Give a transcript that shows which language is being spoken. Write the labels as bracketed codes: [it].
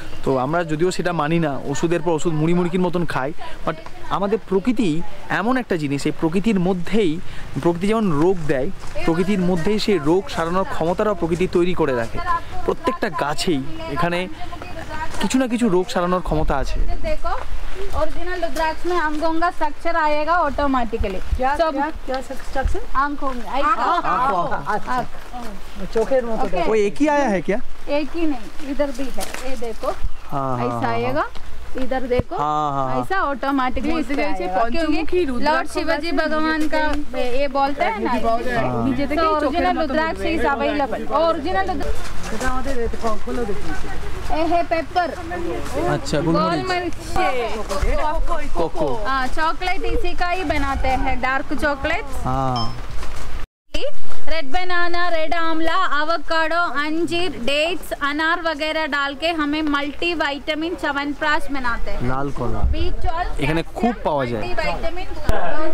[bn] তো আমরা যদিও সেটা মানি না, ওষুধের পর ওষুধ মুড়ির মতন খাই, বাট আমাদের প্রকৃতি এমন একটা জিনিস, এই প্রকৃতির মধ্যেই, প্রকৃতি যেমন রোগ দেয়, প্রকৃতির মধ্যেই সেই রোগ সারানোর ক্ষমতাটাও প্রকৃতি তৈরি করে রাখে। প্রত্যেকটা গাছেই এখানে কিছু না কিছু রোগ সারানোর ক্ষমতা আছে। [hi] देखो ओरिजिनल रुद्राक्ष में आंखों का स्ट्रक्चर आएगा ऑटोमेटिकली। क्या स्ट्रक्चर? आंखों [bn] चोखेर मतो। [hi] वो एक ही आया है क्या? एक ही नहीं, इधर भी है, ये देखो ऐसा आएगा, इधर देखो ऐसा ऑटोमेटिकली क्योंकि लॉर्ड शिवाजी भगवान का ये बोलते हैं ना, तो [en] Original rudraksha is available. [hi] Original ये है पेपर, अच्छा गोल मिर्च, कोको। हाँ चॉकलेट इसी का ही बनाते हैं, डार्क चॉकलेट। हाँ, रेड बनाना, रेड आंवला, एवोकाडो, अंजीर, डेट्स, अनार वगैरह डाल के हमें मल्टी विटामिन च्यवनप्राश बनाते हैं। [bn] लाल कला এখানে খুব পাওয়া যায়।